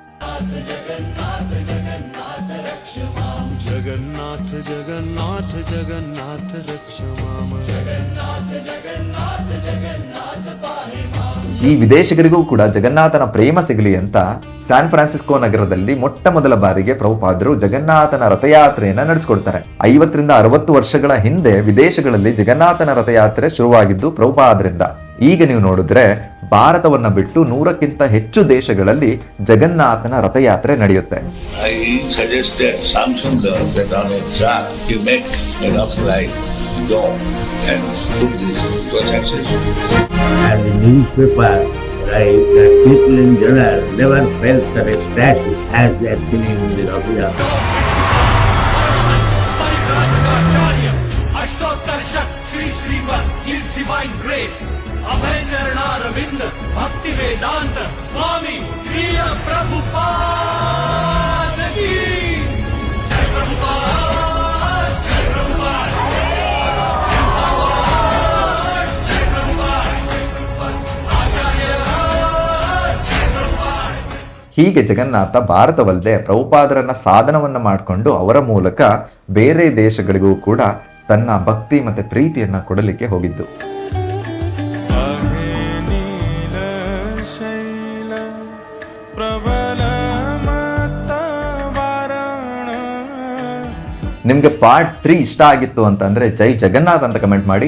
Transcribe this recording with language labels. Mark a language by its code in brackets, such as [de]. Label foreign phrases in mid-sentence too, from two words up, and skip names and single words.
[kn] ಈ ವಿದೇಶಿಗರಿಗೂ ಕೂಡ ಜಗನ್ನಾಥನ ಪ್ರೇಮ ಸಿಗಲಿ ಅಂತ ಸ್ಯಾನ್ ಫ್ರಾನ್ಸಿಸ್ಕೋ ನಗರದಲ್ಲಿ ಮೊಟ್ಟ ಮೊದಲ ಬಾರಿಗೆ ಪ್ರಭುಪಾದರು ಜಗನ್ನಾಥನ ರಥಯಾತ್ರೆಯನ್ನ ನಡೆಸ್ಕೊಡ್ತಾರೆ. 50 ರಿಂದ 60 ವರ್ಷಗಳ ಹಿಂದೆ ವಿದೇಶಗಳಲ್ಲಿ ಜಗನ್ನಾಥನ ರಥಯಾತ್ರೆ ಶುರುವಾಗಿದ್ದು ಪ್ರಭುಪಾದರಿಂದ. ಈಗ ನೀವು ನೋಡಿದ್ರೆ ಭಾರತವನ್ನ ಬಿಟ್ಟು 100ಕ್ಕಿಂತ ಹೆಚ್ಚು ದೇಶಗಳಲ್ಲಿ ಜಗನ್ನಾಥನ ರಥಯಾತ್ರೆ ನಡೆಯುತ್ತೆ. [en] I suggested Samsung that on a chart you make enough like dome and put these projections. As the newspaper write that people in general never felt such ecstatic as that feeling in the Rath Yatra. Shri Srimad, His Divine Grace, Abhay Charanaaravind, Bhakti Vedanta, Swami, Srila Prabhupada ki, Jai Prabhupada, Jai Prabhupada, Jai Prabhupada, Jai Prabhupada, Acharya, Jai Prabhupada. [kn] ಹೀಗೆ ಜಗನ್ನಾಥ ಭಾರತವಲ್ಲದೆ ಪ್ರಭುಪಾದರನ್ನ ಸಾಧನವನ್ನ ಮಾಡಿಕೊಂಡು ಅವರ ಮೂಲಕ ಬೇರೆ ದೇಶಗಳಿಗೂ ಕೂಡ ತನ್ನ ಭಕ್ತಿ ಮತ್ತೆ ಪ್ರೀತಿಯನ್ನ ಕೊಡಲಿಕ್ಕೆ ಹೋಗಿದ್ದು. ನಿಮ್ಗೆ ಪಾರ್ಟ್ 3 ಇಷ್ಟ ಆಗಿತ್ತು ಅಂತಂದ್ರೆ ಜೈ ಜಗನ್ನಾಥ್ ಅಂತ ಕಮೆಂಟ್ ಮಾಡಿ.